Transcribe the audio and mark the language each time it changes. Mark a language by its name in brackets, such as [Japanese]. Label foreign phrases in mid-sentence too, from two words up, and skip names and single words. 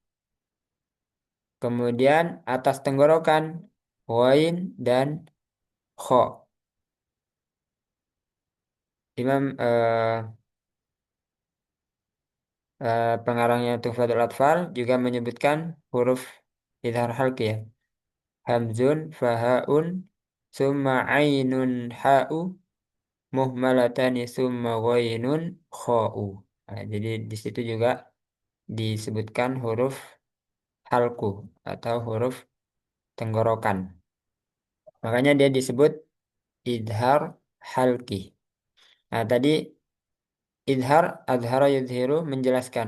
[Indonesian] Kemudian atas tenggorokan, ghain dan kho. Imam pengarangnya Tuhfatul Atfal juga menyebutkan huruf idhar halqi ya. [Arabic] همز فهاء ثم عين حاء مهملتان ثم غين خاء. [Indonesian] Nah, jadi di situ juga disebutkan huruf halku atau huruf tenggorokan. Makanya dia disebut idhar halki. Nah, tadi idhar, [Arabic] أظهر يظهر [Indonesian] menjelaskan.